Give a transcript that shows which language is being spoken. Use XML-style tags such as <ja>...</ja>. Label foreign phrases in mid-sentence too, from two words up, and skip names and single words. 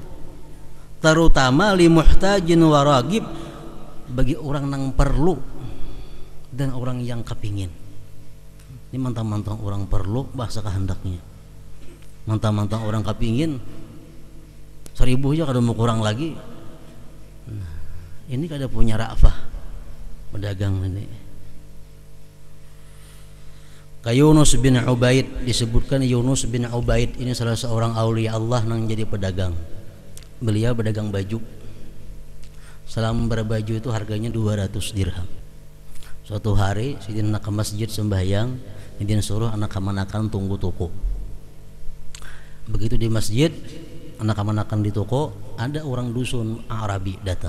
<bjn>Terutama</bjn> <ar>لمحتاجين وراغب,</ar> <bjn>bagi orang yang perlu dan orang yang kepingin. Ini mantang-mantang orang perlu bahasa kehendaknya, mantang-mantang orang kepingin 1000 aja kada mau kurang lagi. Nah, ini kada punya ra'fah pedagang ini. Yunus bin Ubaid, disebutkan Yunus bin Ubaid ini salah seorang aulia Allah yang jadi pedagang. Beliau pedagang baju. Selambar baju itu harganya 200 dirham. Suatu hari sidin nak ke masjid sembahyang, sidin suruh anak kamanakan tunggu toko. Begitu di masjid, anak kamanakan di toko, ada orang dusun Arabi datang.</bjn>